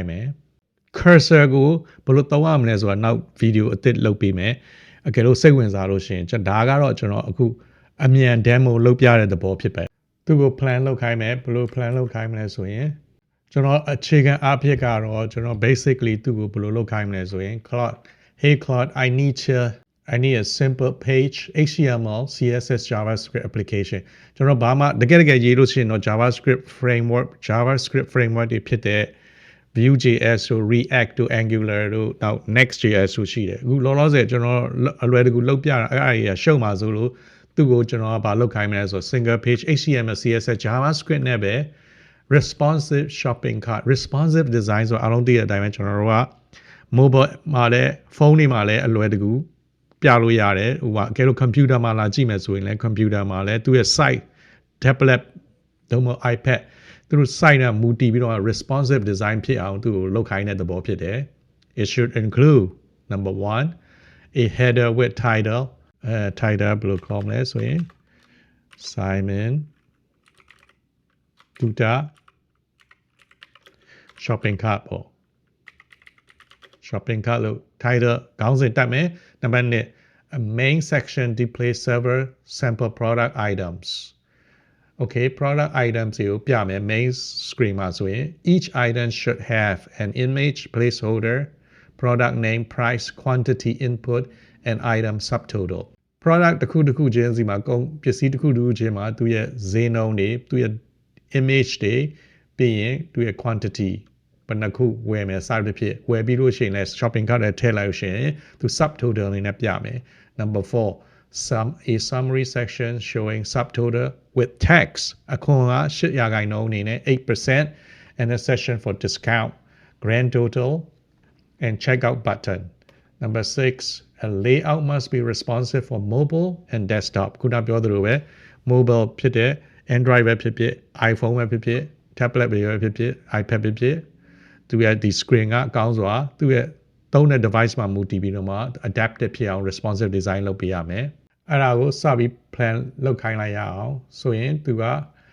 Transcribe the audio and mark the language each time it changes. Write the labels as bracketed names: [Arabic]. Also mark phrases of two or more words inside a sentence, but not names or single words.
[Burmese] မယ် cursor ကိုဘယ်လိုသုံးရမလဲဆိုတာနောက်ဗီဒီယိုအသစ်လုပ်ပေးမယ်အကယ်လို့စိတ်ဝင်စားလို့ရှိရင်ဒါကတော့ကျွန်တော်အခုအမြန် demo လုပ်ပြတဲ့သဘောဖြစ်ပဲသူ့ကို plan လုပ်ခိုင်းမယ်ဘယ်လို plan လုပ်ခိုင်းမလဲဆိုရင်ကျွန်တော်အခြေခံ အားဖြင့်ကတော့ကျွန်တော် basically သူ့ကိုဘယ်လိုလုပ်ခိုင်းမလဲဆိုရင် [English] Claude hey Claude I need a simple page HTML CSS JavaScript application [Burmese] ကျွန်တော်ဘာမှတကယ်ရေးလို့ရှိရင်တော့ [English] JavaScript framework [Burmese] တွေဖြစ်တဲ့ Vue.js တို့ React တို့ Angular တို့နောက် Next.js တို့ရှိတယ်အခုလောလောဆယ်ကျွန်တော်အလွယ်တကူလုပ်ပြတာအဲ့အရာရှုပ်မှာဆိုလို့သူ့ကို ကျွန်တော်ကဘာလုပ်ခိုင်းမလဲဆို [English] single page HTML CSS JavaScript [Burmese] နဲ့ပဲ [English] responsive shopping cart responsive design [Burmese] ဆိုအားလုံးသိတဲ့အတိုင်းပဲကျွန် တော်တို့က mobile မှာလည်းဖုန်းတွေမှာလည်းအလွယ်တကူပြလို့ရတယ်ဟိုကအကယ်လို့ computer မှာလာကြည့်မယ်ဆိုရင်လည်း computer မှာလည်းသူ့ရဲ့ [English] site tablet [Burmese] တို့မှ iPad သူတို့ site နဲ့မူတည်ပြီးတော့ [English] responsive design [Burmese] ဖြစ်အောင်သူ့ကိုလုပ်ခိုင်းတဲ့သဘောဖြစ်တယ် [English] it should include number 1 a header with title title [Burmese] ဘယ်လိုခေါ်မလဲဆိုရင် Simon [English] Tuta shopping cart ပေါ့ shopping cart လို့ title [Burmese] ခေါင်းစဉ်တက်မယ်နံပါတ်2 [English] a main section display several sample product items okay product items [Burmese] ကိုပြမယ် [English] main screen [Burmese] မှာဆိုရင် [English] each item should have an image placeholder product name price quantity input and item subtotal [Burmese] product တစ်ခုချင်းစီမှာကုန်ပစ္စည်းတစ်ခုချင်းမှာသူရဲ့ဈေးနှုန်းတွေသူရဲ့ image တွေပြီးရင်သူရဲ့ quantity ဘယ်နှခုဝ ယ်မယ်စသဖြင့်ဝယ်ပြီးလို့ရှိရင်လည်း [English] shopping cart [Burmese] ထဲထည့်လိုက်လို့ရှိရင်သူ subtotal အနေနဲ့ပြမယ် [English] number 4 a summary section showing subtotal with text [Burmese] အခွန်က8%အနေနဲ့ [English] 8% and a section for discount grand total and checkout button number 6 a layout must be responsive for mobile and desktop [Burmese] ခုနပြောသလိုပဲ mobile ဖြစ်တဲ့ Android ပဲဖြစ်ဖြစ် iPhone ပဲဖြစ်ဖြစ် tablet ပဲဖြစ်ဖြစ် iPad ပဲဖြစ်သူရဲ့ဒီ screen ကအကောင်းစွာသူရဲ့သုံးတဲ့ device မှာမူတည်ပြီးတော့မှ adaptive ဖြစ်အောင် [English] responsive design [Burmese] လုပ်ပေးရမယ်အဲ့ဒါကိုစပြီး plan လုပ်ခိုင်းလိုက်ရအောင်ဆိုရင်သူက